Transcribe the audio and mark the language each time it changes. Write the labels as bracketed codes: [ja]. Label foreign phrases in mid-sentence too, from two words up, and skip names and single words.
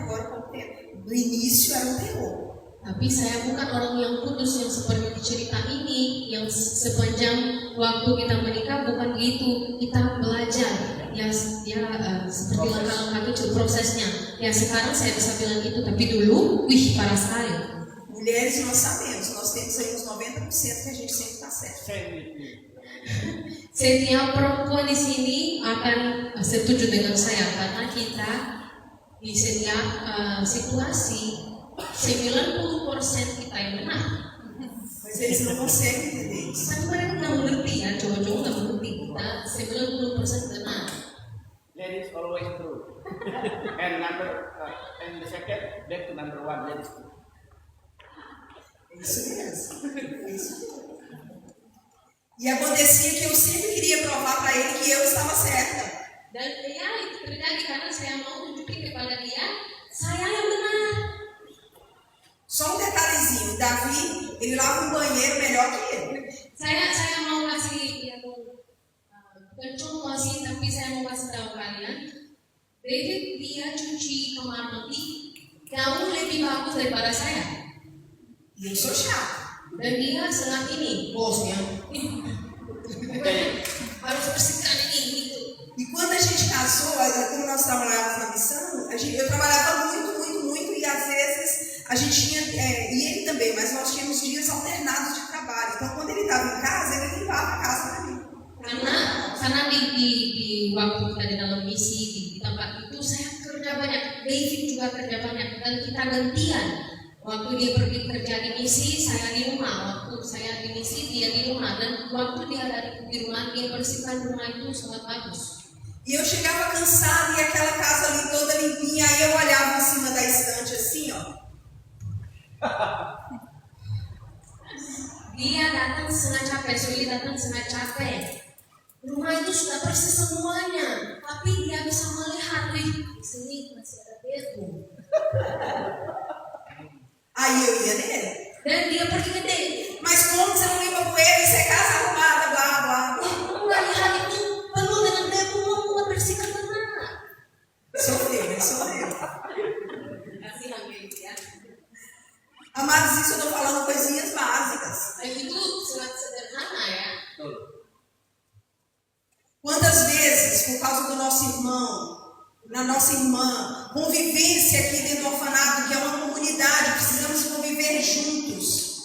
[pt] Agora com o tempo. No início era um terror. [id] Tapi saya bukan orang yang kudus yang seperti cerita ini, yang sepanjang waktu kita menikah bukan gitu. Kita belajar, ya seperti langkah-langkah itu prosesnya. Ya sekarang saya bisa bilang itu, tapi dulu, parah sekali. [pt] Mulheres nós sabemos, nós temos aí uns 90% que a gente sempre está certo. [id] Setiap perempuan di sini akan setuju dengan saya karena kita di setiap situasi 90% kita yang benar. [pt] Mas eles não conseguem entender isso. [id] Tapi mereka nggak mengerti ya, cowok-cowok nggak mengerti kita 90% benar. [en] Ladies always true. And the second, back to number one, ladies true. [pt] Isso mesmo. Isso mesmo. E acontecia que eu sempre queria provar para ele que eu estava certa. [id] Dan ya itu terjadi karena saya mau tunjukin kepada dia, saya yang benar. [pt] Só um detalhezinho, Davi, ele lava um banheiro melhor que ele. [id] Saya mau kasih bukan contoh sih, tapi saya mau kasih tahu kalian, David dia cuci kamar mandi jauh lebih bagus daripada saya. [pt] E eu sou chata. [id] Dan dia sangat ini, bosnya, harus bersihkan ini itu. [pt] E quando a gente casou, como nós trabalhávamos na missão, eu trabalhava muito, e às vezes a gente tinha, e ele também, mas nós tínhamos dias alternados de trabalho. Então quando ele estava em casa, ele limpava a casa para mim. [id] Karena di waktu kita di dalam misi di tempat itu saya kerja banyak, David juga kerja banyak, dan kita gantian. Waktu dia pergi kerja di misi, saya di rumah. Waktu saya di misi, dia di rumah. Dan waktu dia ada di rumah, dia bersihkan rumah itu sangat bagus. [pt] E eu chegava cansada e aquela casa ali toda limpinha, aí eu olhava em cima da estante assim, ó. [id] Dia datang setengah capek, Suli datang setengah capek. Rumah itu sudah bersih semuanya, tapi dia bisa melihat, di sini masih ada bedroom. [pt] Aí eu ia nele. [id] Dan dia pergi ke dia. [pt] Mas como você não limpa poeira e você é casa arrumada, blá, blá. [id] Nggak lihat itu penuh dengan debu, mau bersihkan mana? [pt] Sofreu, né? Sofreu. [id] Kasihan gitu ya. [pt] Amados, isso eu estou falando coisinhas básicas. [id] Itu sangat sederhana ya. [pt] Quantas vezes, por causa do nosso irmão, na nossa irmã, convivência aqui dentro do orfanato, que é uma comunidade, precisamos conviver juntos.